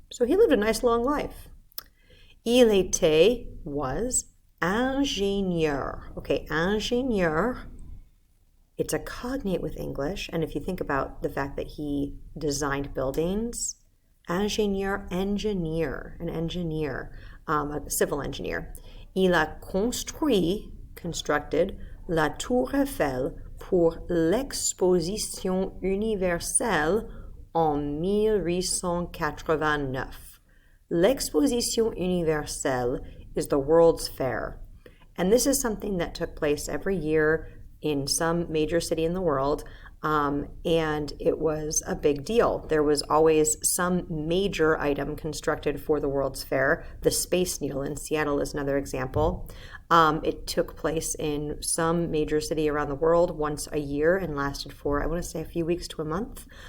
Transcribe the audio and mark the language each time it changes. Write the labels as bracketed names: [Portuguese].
[English] So he lived a nice long life. Il was ingénieur. Okay, ingénieur, it's a cognate with English. And if you think about the fact that he designed buildings, ingénieur, engineer, an engineer, a civil engineer. [French] Il a constructed la Tour Eiffel pour l'exposition universelle en 1889. [English] L'exposition universelle is the World's Fair. And this is something that took place every year in some major city in the world. And it was a big deal. There was always some major item constructed for the World's Fair. The Space Needle in Seattle is another example. It took place in some major city around the world once a year and lasted for, I want to say, a few weeks to a month.